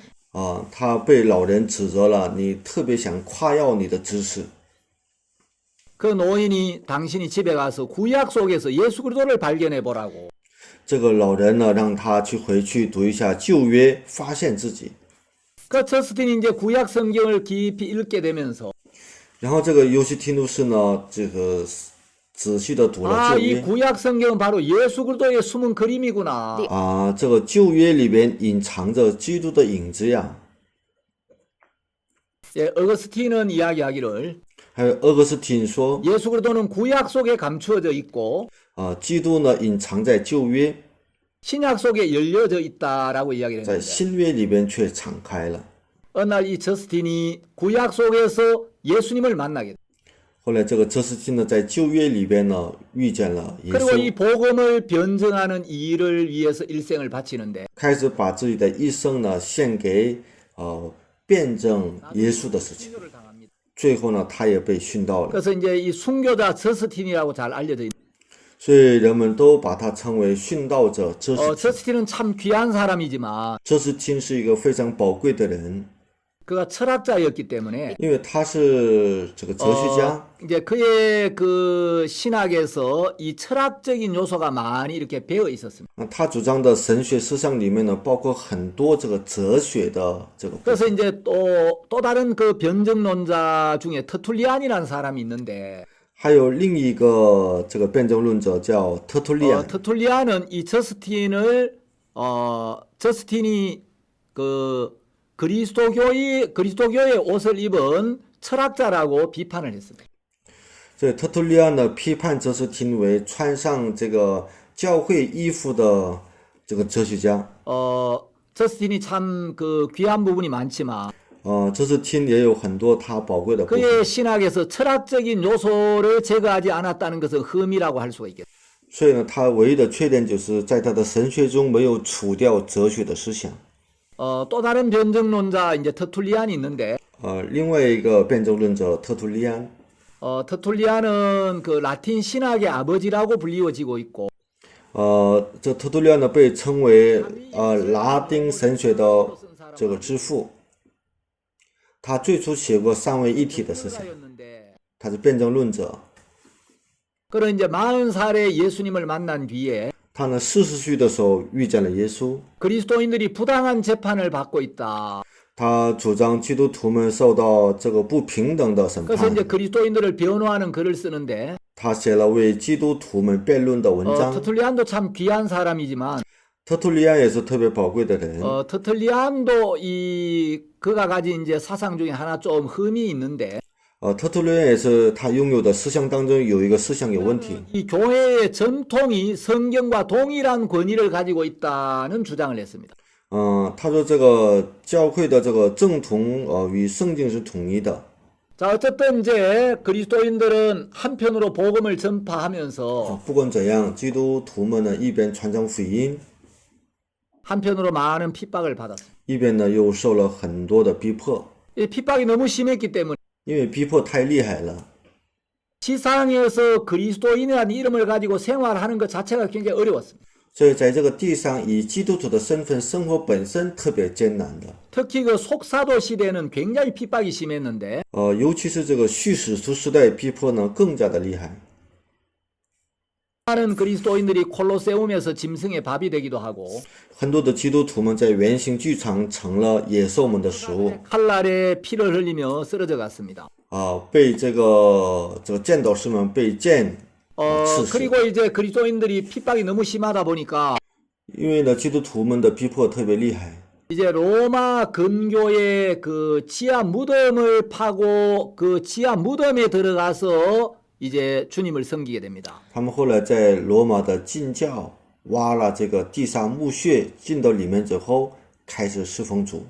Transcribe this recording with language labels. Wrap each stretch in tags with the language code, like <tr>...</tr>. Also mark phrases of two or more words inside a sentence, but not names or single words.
<zh>他被老人指责了，你特别想夸耀你的知识。</zh> <ko>그 노인이 당신이 집에 가서 구약 속에서 예수 그리스도를 발견해 보라고.</ko> <zh>这个老人呢，让他回去读一下旧约，发现自己。</zh> <ko>그 저스틴이 이제 구약 성경을 깊이 읽게 되면서</ko> <zh>然后这个尤西提努斯呢，这个仔细的读了</zh> <ko>아,</ko> <zh>旧</zh> <ko>이</ko> <zh>约。</zh> <ko>구약 성경은 바로 예수 그리스도의 숨은 그림이구나.</ko> <zh>这个旧约里边隐藏着基督的影子呀。</zh> <ko>예, 어거스틴은 이야기하기를</ko> <zh>还有厄格斯汀说，</zh> <ko>예수 그리스도는 구약 속에 감추어져 있고</ko> <zh>基督呢隐藏在旧约，</zh> <ko>신약 속에 열려져 있다라고 이야기를</ko> <zh>在</zh> <ko>했는데</ko> <zh>新约里边却敞开了。</zh> <ko>어느 날 이 저스틴이 구약 속에서 예수님을 만나게 돼.</ko> <zh>后来这个哲斯汀呢，在旧约里边呢遇见了耶</zh> <ko>그리고 이</ko> <zh>稣，</zh> <ko>복음을 변증하는 일을 위해서 일생을 바치는데</ko> <zh>开始把自己的一生呢献给辩证耶稣的事情。最后呢，他也被殉道了，</zh> <ko>그래서 이제 이 순교자 저스틴이라고 잘 알려져 있는.</ko> <zh>所以人们都把他称为殉道者哲斯汀。</zh> <ko>저스틴은 참 귀한 사람이지만</ko> <zh>哲斯汀是一个非常宝贵的人，</zh> <ko>그가 철학자였기 때문에</ko> <zh>因为他是这个哲学家。</zh> <ko>이제 그의 그 신학에서 이 철학적인 요소가 많이 이렇게 배어 있었습니다.</ko> <zh>他主张的神学思想里面呢，包括很多这个哲学的这个部分。</zh> <ko>그래서 이제 또 다른 그 변증론자 중에 터툴리안이라는 사람이 있는데</ko> <zh>还有另一个这个辩证论者叫特图利安。</zh> <ko>터툴리안은 이 저스틴이 그 그리스도교의 옷을 입은 철학자라고 비판을 했습니다.</ko> <zh>这特图利安呢，批判哲斯汀为穿上这个教会衣服的这个哲学家。</zh> <ko>저스틴이 참 그 귀한 부분이 많지만</ko> <zh>哲斯汀也有很多他宝贵的部分。</zh> <ko>그의 신학에서 철학적인 요소를 제거하지 않았다는 것은 흠이라고 할 수가 있겠습니다.</ko> <zh>所以呢，他唯一的缺点就是在他的神学中没有除掉哲学的思想。</zh> <ko>또 다른 변증론자 이제 터툴리안이 있는데</ko> <zh>另外一个辩证论者特图利安。</zh> <ko>터툴리안은 그 라틴 신학의 아버지라고 불리워지고 있고</ko> <zh>这特图利安呢被称为拉丁神学的这个之父。他最初写过三位一体的思想，他是辩证论者。</zh> <ko>그런 이제 40살에 예수님을 만난 뒤에</ko> <zh>他呢40岁的时候遇见了耶稣，</zh> <ko>그리스도인들이 부당한 재판을 받고 있다.</ko> <zh>他主张基督徒们受到这个不平等的审</zh> <ko>그래서 이제</ko> <zh>判。</zh> <ko>그리스도인들을 변호하는 글을 쓰는데</ko> <zh>他写了为基督徒们辩论的文章。</zh> <ko>터툴리안도 참 귀한 사람이지만</ko> <zh>特图利安也是特别宝贵的人。</zh> <ko>터툴리안도 그가 가진 이제 사상 중에 하나 좀 흠이 있는데</ko> <zh>特图利安也是他拥有的思想当中有一个思想有问题。</zh> <ko>이 교회의 전통이 성경과 동일한 권위를 가지고 있다는 주장을 했습니다.</ko> <zh>他说这个教会的这个正统与圣经是统一的。</zh> <ko>자, 어쨌든 이제 그리스도인들은 한편으로 복음을 전파하면서</ko> <zh>不管怎样，基督徒们呢一边传讲福音，</zh> <ko>한편으로 많은 핍박을 받았습니다.</ko> <zh>一边呢又受了很多的逼迫，</zh> <ko>이 핍박이 너무 심했기 때문에</ko> <zh>因为逼迫太厉害了。</zh> <ko>지상에서 그리스도인이라는 이름을 가지고 생활하는 것 자체가 굉장히 어려웠습니다.</ko> <zh>所以在这个地上以基督徒的身份生活本身特别艰难的。</zh> <ko>특히 그 속사도 시대는 굉장히 핍박이 심했는데</ko> <zh>尤其是这个叙史书时代逼迫呢更加的厉害。</zh> <ko>많은 그리스도인들이 콜로세움에서 짐승의 밥이 되기도 하고</ko> <zh>很多的基督徒们在圆形剧场成了野兽们的食物，</zh> <ko>칼날에 피를 흘리며 쓰러져 갔습니다.</ko> <zh>被这个剑斗士们被剑刺死。</zh> <ko>그리고 이제 그리스도인들이 핍박이 너무 심하다 보니까</ko> <zh>因为呢基督徒们的逼迫特别厉害，</zh> <ko>이제 로마 근교의 그 지하 무덤을 파고 그 지하 무덤에 들어가서 이제 주님을 섬기게 됩니다.</ko> <zh>他们后来在罗马的禁教挖了这个地下墓穴，进到里面之后开始侍奉主。</zh>